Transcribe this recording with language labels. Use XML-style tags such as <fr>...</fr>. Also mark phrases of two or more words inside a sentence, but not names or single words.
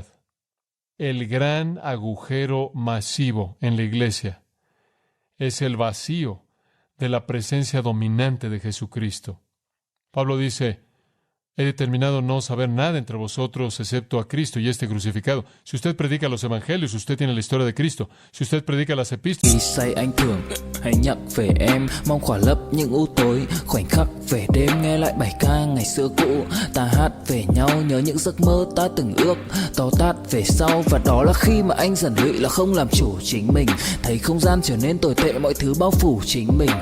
<es>El gran agujero masivo en la iglesia es el vacío de la presencia dominante de Jesucristo. Pablo dice, He determinado no saber nada entre vosotros excepto a Cristo y este crucificado. Si usted predica los evangelios, usted tiene la historia de Cristo. Si usted predica las epístolas,</es> <vi>Khi say anh thường hay nhắc về em, mong khỏa lấp những u tối, khoảnh khắc về đêm nghe lại bài ca ngày xưa cũ. Ta hát về nhau nhớ những giấc mơ ta từng ước, to tát về sau, và đó là khi mà anh dần lụy là không làm chủ chính mình. Thấy không gian trở nên tồi tệ, mọi thứ bao phủ chính mình.</vi>